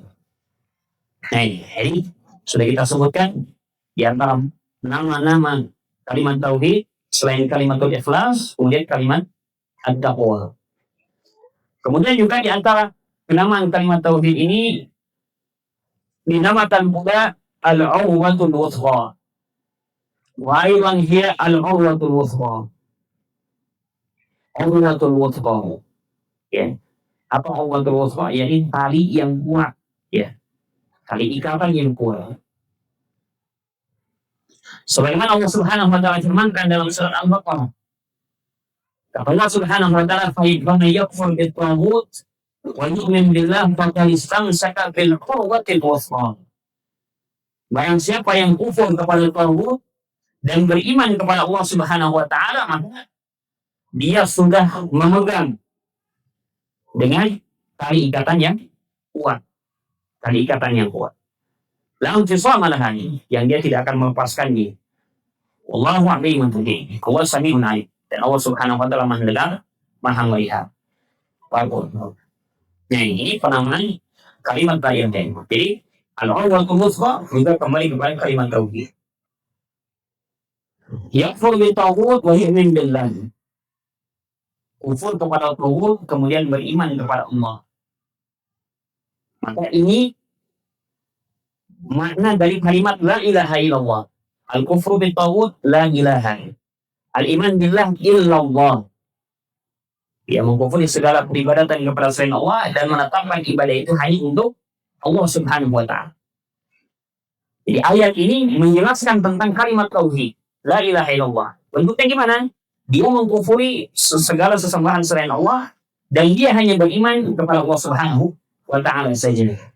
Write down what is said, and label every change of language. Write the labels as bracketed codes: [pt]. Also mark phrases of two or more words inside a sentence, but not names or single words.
[id] Nah, ini sudah kita sebutkan di antara nama-nama kalimat tauhid selain [ar] كلمة الإخلاص, [id] kemudian kalimat at-taqwa. Kemudian juga di antara penamaan kalimat tauhid ini dinamakan pula [ar] العروة الوثقى. وأيضا هي العروة الوثقى. عروة الوثقى. [id] Ya. Apa [ar] عروة الوثقى? [id] Yaitu tali yang kuat, ya. Tali ikatan yang kuat. Sebagaimana Allah [ar] سبحانه وتعالى [id] firmankan dalam surat Al-Baqarah. Kata Allah [ar] سبحانه وتعالى, "فمن يكفر بالطاغوت ويؤمن بالله فقد استمسك بالعروة الوثقى." [id] Barang siapa yang kufur kepada taghut dan beriman kepada Allah [ar] سبحانه وتعالى, [id] maka dia sudah memegang dengan tali ikatan yang kuat. Tali ikatan yang kuat. [ar] لا انفصام لها, [id] yang dia tidak akan melepaskannya. [ar] والله أعلم به. الله سميع عليم. [id] Dan Allah [ar] سبحانه وتعالى [id] mendengar, Maha melihat. Bagus. Nah, ini penamaan kalimat tauhid. Jadi [ar] العروة الوثقى [id] juga kembali kepada kalimat tauhid. [ar] يكفر بالطاغوت ويؤمن بالله. [id] Kufur kepada taghut kemudian beriman kepada Allah. Maka ini makna dari kalimat [ar] لا إله إلا الله. الكفر بالطاغوت لا إله. الإيمان بالله إلا الله. [id] Ya, mengkufuri segala peribadatan kepada selain Allah dan menetapkan ibadah itu hanya untuk Allah [ar] سبحانه وتعالى. [id] Jadi ayat ini menjelaskan tentang kalimat tauhid, [ar] لا إله إلا الله. [id] Bentuknya gimana? Dia mengkufuri segala sesembahan selain Allah dan dia hanya beriman kepada Allah [ar] سبحانه وتعالى [id] saja.